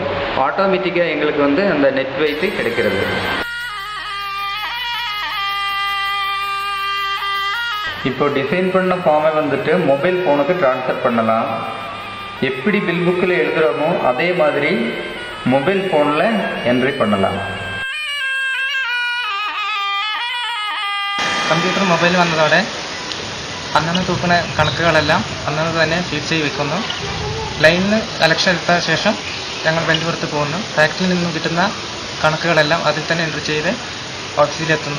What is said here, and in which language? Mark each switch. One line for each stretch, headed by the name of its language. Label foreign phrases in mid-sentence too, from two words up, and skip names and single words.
Tamil: ஆட்டோமேட்டிக்காக எங்களுக்கு அந்த நெட் வெயிட்டு கிடைக்கிறது. இப்போ டிசைன் பண்ண ஃபார்மை மொபைல் ஃபோனுக்கு ட்ரான்ஸ்ஃபர் பண்ணலாம். எப்படி பில் புக்கில் எழுதுகிறோமோ அதே மாதிரி மொபைல் ஃபோனில் என்ட்ரி பண்ணலாம்.
Malayalam: കമ്പ്യൂട്ടർ മൊബൈൽ വന്നതോടെ അന്നന്ന് തൂക്കുന്ന കണക്കുകളെല്ലാം അന്നന്ന് തന്നെ ഫീഡ് ചെയ്ത് വെക്കുന്നു. ലൈനിൽ നിന്ന് കലക്ഷൻ എടുത്ത ശേഷം ഞങ്ങൾ വെല്ലുപുറത്ത് പോകുന്നു. ഫാക്ടറിയിൽ നിന്നും കിട്ടുന്ന കണക്കുകളെല്ലാം അതിൽ തന്നെ എൻട്രി ചെയ്ത് ഓഫീസിലെത്തുന്നു.